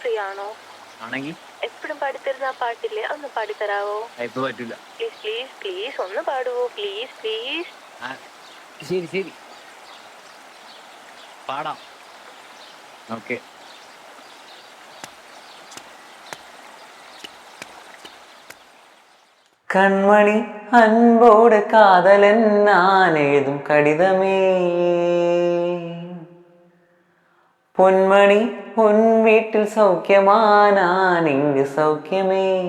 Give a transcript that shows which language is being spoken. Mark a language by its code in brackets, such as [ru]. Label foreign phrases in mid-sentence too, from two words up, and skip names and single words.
[ml] പാട്ടാണോ? ആണെങ്കിൽ എപ്പോഴും പാടിത്തരുന്ന ആ പാട്ടില്ലേ, ഒന്ന് പാടിത്തരാവോ? ഇപ്പൊ പറ്റൂല. [en] please please please [ml] ഒന്ന് പാടുവോ? [en] please please. [ml] ശരി ശരി പാടാം. ഓക്കെ. [ta] கண்மணி அன்போடு காதலன் நான் எழுதும் கடிதமே, பொன்மணி உன் வீட்டில் சௌக்கியமா, நான் இங்கு சௌக்கியமே.